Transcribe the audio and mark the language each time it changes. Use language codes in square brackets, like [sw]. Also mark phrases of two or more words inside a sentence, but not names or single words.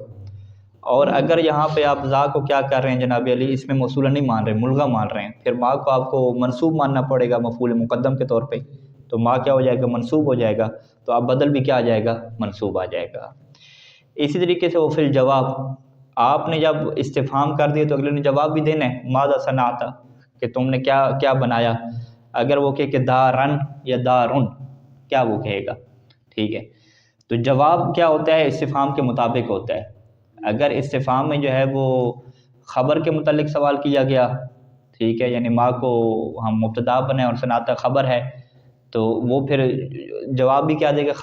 [ur] اور اگر یہاں پہ آپ ذا کو کیا کر رہے ہیں جناب علی، اس میں موصولہ نہیں مان رہے، ملغا مان رہے ہیں، پھر ما کو آپ کو منصوب ماننا پڑے گا مفعول مقدم کے طور پہ، تو ما کیا ہو جائے گا؟ منصوب ہو جائے گا، تو اب بدل بھی کیا آ جائے گا؟ منصوب آ جائے گا۔ اسی طریقے سے وہ [ar] فی الجواب، [ur] آپ نے جب استفہام کر دیے تو اگلے نے جواب بھی دینا ہے، [ar] ماذا صنعت، [ur] کہ تم نے کیا بنایا۔ اگر وہ کہے کہ دارن یا دارن، کیا وہ کہے گا؟ ٹھیک ہے، تو جواب کیا ہوتا ہے؟ استفہام کے مطابق ہوتا ہے۔ اگر استفہام میں جو ہے وہ خبر کے متعلق سوال کیا گیا، ٹھیک ہے، یعنی ما کو ہم مبتدا بنائیں اور صنعت خبر ہے، تو وہ پھر جواب بھی کیا دے گا؟